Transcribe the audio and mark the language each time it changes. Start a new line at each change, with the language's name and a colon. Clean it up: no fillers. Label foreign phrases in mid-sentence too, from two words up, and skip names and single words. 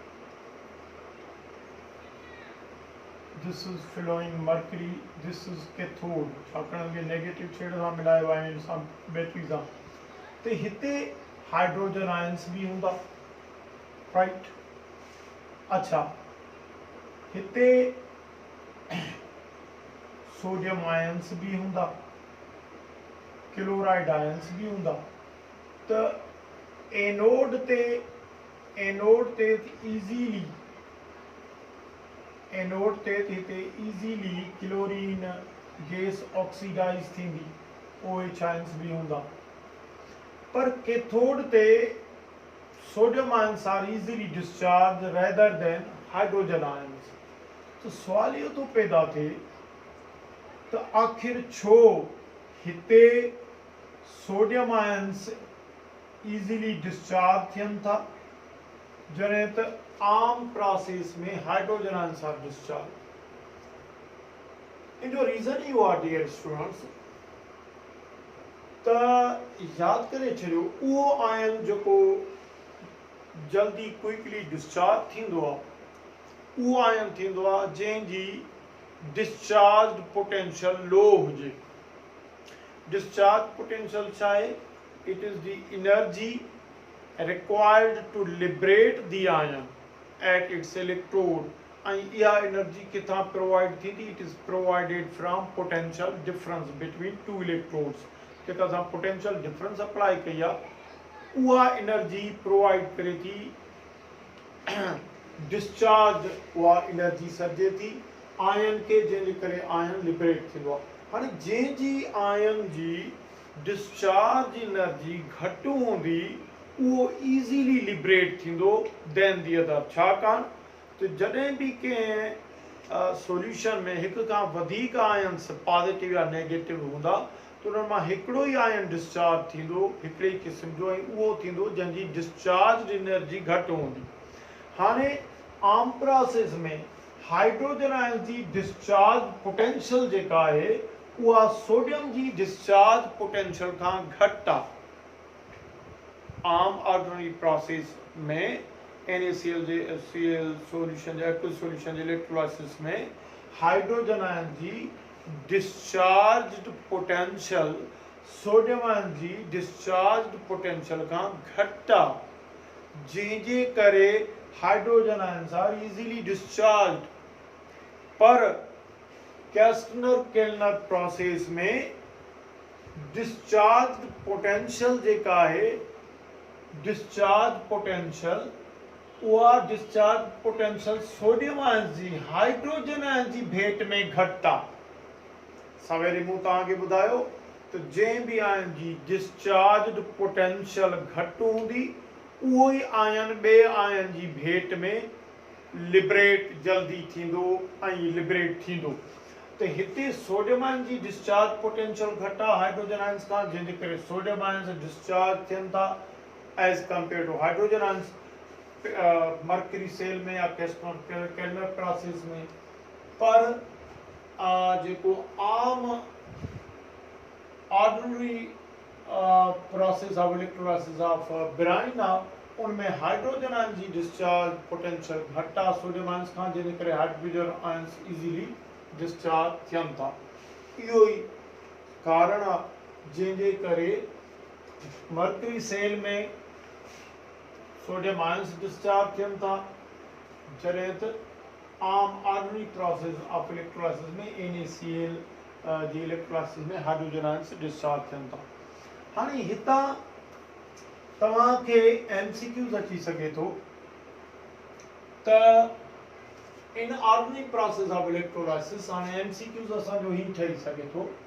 English: this is flowing mercury, this is cathode,
Sindhi: छाकाणि कि नेगेटिव छेड़ सां मिलायो आहे इन सां बैटरी सां। त हिते
English: hydrogen ions
Sindhi: भी हूंदा, राइट। अच्छा, हिते
English: sodium ions
Sindhi: भी हूंदा,
English: chloride ions
Sindhi: भी हूंदा। त एनोड ते
English: easily chlorine gas oxidise
Sindhi: थींदी,
English: OH ions
Sindhi: भी हूंदा।
English: पर कैथोड ते sodium ions are easily discharge rather than hydrogen ions.
Sindhi: तो सवाल इहो तो पैदा थिए त आखिर छो हिते
English: sodium ions easily discharge
Sindhi: थियन था जॾहिं त आम प्रोसेस में
English: hydrogen ions are discharge.
Sindhi: इन जो रीज़न इहो आहे
English: dear students,
Sindhi: त याद करे छॾियो उहो आयन जेको जल्दी
English: quickly discharge
Sindhi: थींदो आहे, उहो आयन थींदो आहे जंहिंजी
English: discharge potential low
Sindhi: हुजे।
English: discharge potential
Sindhi: छा आहे?
English: it is the energy required to liberate the ion at its electrode, and
Sindhi: इहा एनर्जी किथां प्रोवाइड थींदी?
English: It is provided from potential difference between two electrodes.
Sindhi: जेका असां
English: potential difference apply
Sindhi: कई आहे उहा
English: energy provide
Sindhi: करे थी, डिस्चार्ज उहा एनर्जी सॾिजे थी आयन के, जंहिंजे करे
English: ion liberate
Sindhi: थींदो आहे। हाणे जंहिंजी आयन जी
English: discharge energy
Sindhi: घटि हूंदी उहो
English: easily liberate
Sindhi: थींदो
English: than the other.
Sindhi: छाकाणि त जॾहिं बि कंहिं सॉल्यूशन में हिक खां वधीक
English: ions positive
Sindhi: या नेगेटिव हूंदा त उन्हनि मां हिकिड़ो ई
English: ion discharge
Sindhi: थींदो, हिकिड़े ई क़िस्म जो, ऐं उहो थींदो जंहिंजी
English: discharge energy
Sindhi: घटि हूंदी। हाणे आम प्रोसेस में
English: hydrogen ion
Sindhi: जी
English: discharge potential
Sindhi: जेका आहे उहा सोडियम जी
English: discharge potential
Sindhi: खां घटि आहे। आम
English: ordinary process
Sindhi: में
English: NaCl solution
Sindhi: जे
English: aqueous solution
Sindhi: जे इलेक्ट्रोलाइसिस में
English: hydrogen ion
Sindhi: जी
English: discharged potential sodium ion
Sindhi: जी
English: discharged potential
Sindhi: खां घटि आहे, जंहिंजे करे
English: hydrogen ions are easily discharge.
Sindhi: पर कैस्टनर-केल्नर प्रोसेस में
English: discharge potential
Sindhi: जेका आहे,
English: discharge potential,
Sindhi: उहा
English: discharge potential sodium ion
Sindhi: जी
English: hydrogen ion
Sindhi: जी भेट में घटि आहे। सवेरे मूं तव्हांखे ॿुधायो त जंहिं बि आयन जी
English: discharge potential
Sindhi: घटि हूंदी उहो ई आयन ॿिए आयन जी भेट में लिबरेट जल्दी थींदो ऐं लिबरेट थींदो। त हिते
English: sodium ion
Sindhi: जी
English: discharge potential
Sindhi: घटि आहे
English: hydrogen ions
Sindhi: खां, जंहिंजे करे
English: sodium ions discharge
Sindhi: थियनि था
English: as compare to hydrogen ions mercury cell
Sindhi: में या
English: Kellner process
Sindhi: में। पर जेको आम
English: ordinary process of electrolysis of brine
Sindhi: आहे उनमें
English: hydrogen ion
Sindhi: जी
English: discharge potential
Sindhi: घटि आहे
English: sodium ions
Sindhi: खां, जंहिंजे करे
English: hydrogen ions easily discharge
Sindhi: थियनि था। इहो ई कारण आहे जंहिंजे करे
English: mercury cell
Sindhi: में
English: sodium ions discharge
Sindhi: थियनि था, जॾहिं त आम
English: ordinary process of electrolysis
Sindhi: में NaCl जी इलेक्ट्रोलाइसिस में
English: hydrogen ions discharge
Sindhi: थियनि था। हाणे हितां तव्हांखे MCQs अची सघे थो त
English: in ordinary process of electrolysis,
Sindhi: हाणे MCQs असांजो ही ठही सघे थो